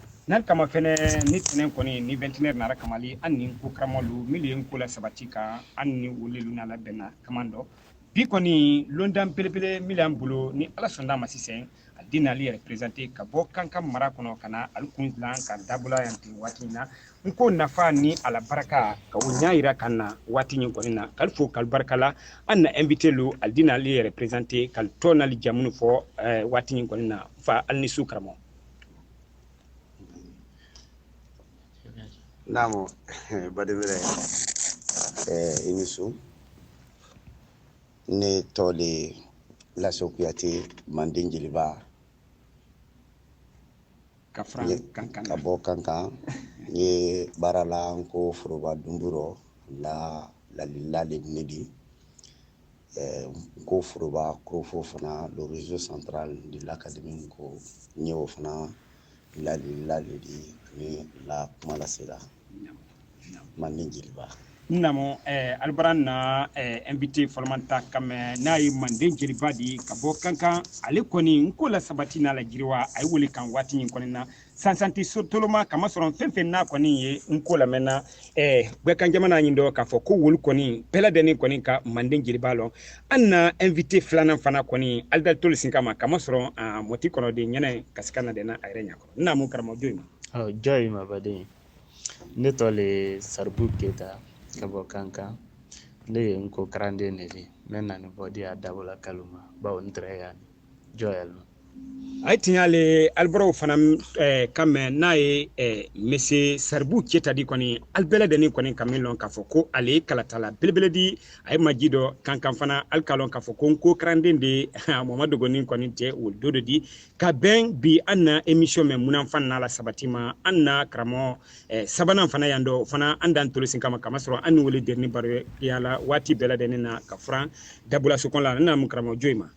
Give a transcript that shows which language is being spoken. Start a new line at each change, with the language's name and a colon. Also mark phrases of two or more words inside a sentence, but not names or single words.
Mandingo: nan kama fɛnɛ ni tɛnɛn kɔni ni vɛntinɛri nara kamali an ni ko karamɔlu milu ye ko la sabati ka an ni wolelu n'ala bɛnna kaman dɔ bi kɔni londan belebele milu an bolo ni ala sɔnna ma sisan a di n'ale yɛrɛ prezante ka bɔ kankan mara kɔnɔ ka na ali kun dilan ka dabula yan ten waati na n ko nafa ni ala baraka ka o ɲa yira kan na waati ɲin kɔni na k'ali fo k'ali barika la an na invité lo ali di n'ale yɛrɛ prezante k'ali tɔ n'ali jamunu fɔ waati ɲin kɔni na fa ali ni su karamɔgɔ. Namo badibere inisu ne tole la sokuyati mandin jiliba ka bo kankan ye barala ko foroba dumburo la lilale nedi ko foroba krofo fana
French: le réseau central de l'académie
Mandingo: ko nyewo fana la lilale di ni la malasera mandin jiliba namo albaran na invité folmanta kam na yi manden jeliba di ka bɔ kankan ale kɔni nko la sabati na la jiriwa ay wuli kan waati nin kɔni na sansanti sotoloma kama sɔrɔ fɛn fɛn n'a kɔni ye nko lamɛnna bɛɛ kan jamana ɲin dɔ k'a fɔ ko wolu kɔni bɛɛ lajɛlen kɔni ka manden jeliba lɔ an na invité filanan fana kɔni alidal tolu sin kama kama sɔrɔ mɔti kɔnɔ de ɲɛnɛ kasika na dɛna a yɛrɛ ɲakɔrɔ namu karamɔgɔ joyi ma joyi ma baden ne tɔle Saribu Keta ka bɔ kankan ne ye nko karande neli men nani bɔdi a dabɔla kaluma bawo n tɛrɛ yani joyal ay tiɲale albaraw fana kamɛ n'a ye mese Saribu Keta di kɔni albɛlɛ deni kɔni ka min lɔn k'a fɔ ko ale kalatala belebele di a ye maji dɔ kankan fana alkalɔn k'a fɔ ko nko karanden de Mamadu Dogoni kɔni tɛ o do de di ka bɛn bi an na émission mɛ munan fan n'a la sabati ma an na karamɔgɔ sabanan fana yan dɔ fana an dan tolosin kama kama sɔrɔ an ni wele derni baro yala waati bɛɛ lajɛlen na ka furan dabula sokɔn la na mu karamɔgɔ joyi ma